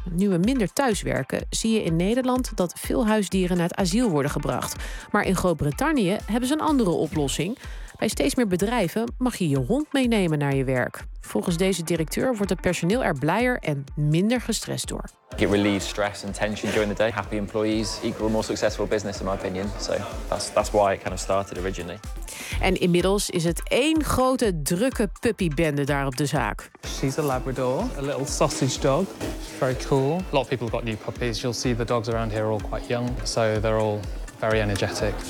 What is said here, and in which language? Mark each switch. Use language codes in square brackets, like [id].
[nl] Nu we minder thuiswerken, zie je in Nederland dat veel huisdieren naar het asiel worden gebracht. Maar in Groot-Brittannië hebben ze een andere oplossing. Bij steeds meer bedrijven mag je je hond meenemen naar je werk. Volgens deze directeur wordt het personeel er blijer en minder gestrest door. [en] It relieves stress and tension during the day. Happy employees equal more successful business in my opinion. So that's why it kind of started originally. [nl] En inmiddels is het één grote drukke puppybende daar op de zaak. [en] She's a Labrador, a little sausage dog. Very cool. A lot of people have got new puppies. You'll see the dogs around here are all quite young, so they're all very energetic.